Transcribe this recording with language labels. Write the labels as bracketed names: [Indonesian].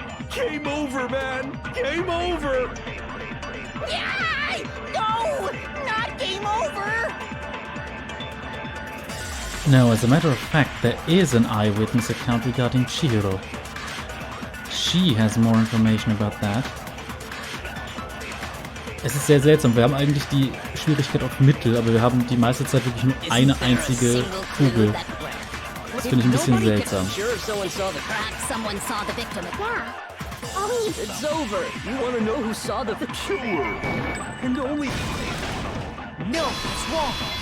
[English] Game over, man! Game over! Yay! No! Not game over! Now, as a matter of fact, there is an eyewitness account regarding Chihiro. She has more information about that. [German] Es ist sehr seltsam, wir haben eigentlich die Schwierigkeit auf Mittel, aber wir haben die meiste Zeit wirklich nur eine einzige Kugel. Das finde ich ein bisschen seltsam. [English] Perhaps someone saw the victim. Yeah. All we need It's over! You want to know who saw the killer? And only... No, it's wrong!